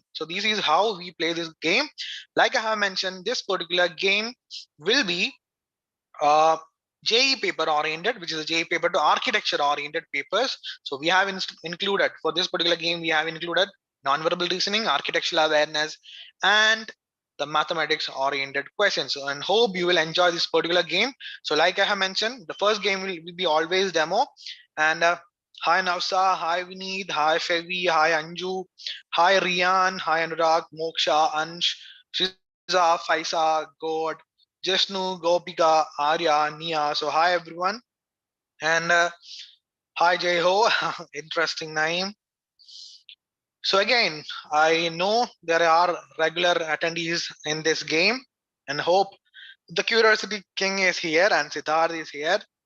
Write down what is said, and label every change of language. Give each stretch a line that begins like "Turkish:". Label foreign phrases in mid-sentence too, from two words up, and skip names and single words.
English: So this is how we play this game. Like I have mentioned, this particular game will be uh, JE paper oriented, which is a JE paper to architecture oriented papers. So we have included for this particular game, we have included non-verbal reasoning, architectural awareness, and the mathematics oriented questions. So, and hope you will enjoy this particular game. So like I have mentioned, the first game will be always demo. And hi Navsa, hi Vineet, hi Fevi, hi Anju, hi Rian, hi Anurag, Moksha, Ansh, Shiza, Faisa, God, Jashnu, Gopika, Arya, Nia. So hi everyone, and hi Jai Ho. Interesting name. So again, I know there are regular attendees in this game, and hope the Curiosity King is here and Siddharth is here.